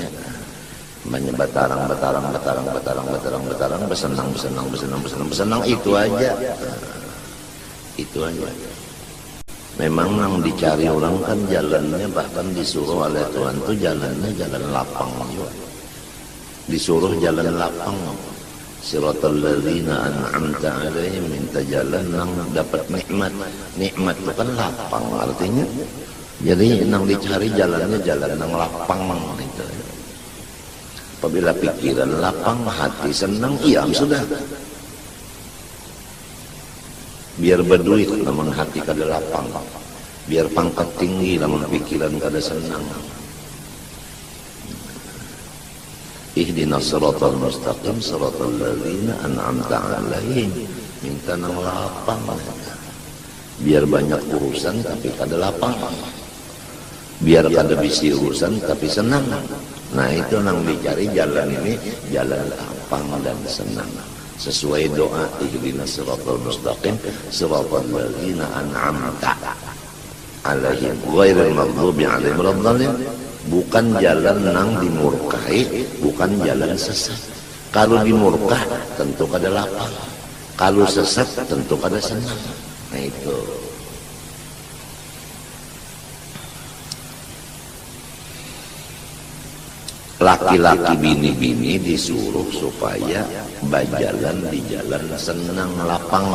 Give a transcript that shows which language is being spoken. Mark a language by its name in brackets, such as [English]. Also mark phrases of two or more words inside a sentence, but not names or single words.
[Banjar] Banyak betarang besenang itu aja. Itu aja. Memang nang dicari orang kan jalannya, bahkan disuruh oleh Tuhan tuh jalannya jalan lapang juga. Disuruh jalan lapang, [Arabic] صراط الذين أنعمت عليهم, [Banjar] minta jalan nang dapat nikmat. Nikmat itu kan lapang artinya. Jadi nang dicari jalannya jalan nang lapang itu. Apabila pikiran lapang, hati senang, iya sudah. Biar berduit namun hati kada lapang. Biar pangkat tinggi namun pikiran kada senang. [Arabic] اهدنا الصراط المستقيم صراط الذين أنعمت عليهم, [Banjar] minta nang lapang. Biar banyak urusan tapi kada lapang. Biar kada bisi urusan tapi senang. Nah itu nang dicari jalan ini, jalan lapang dan senang. Sesuai doa [Arabic] اهدنا الصراط المستقيم صراط الذين أنعمت عليهم غير المغضوب عليهم ولا الضالين. [Banjar] Bukan jalan nang dimurkai, bukan jalan sesat. Kalau dimurkah tentu kada lapang, kalau sesat tentu kada senang. Nah itu. Laki-laki bini-bini disuruh supaya berjalan di jalan senang lapang.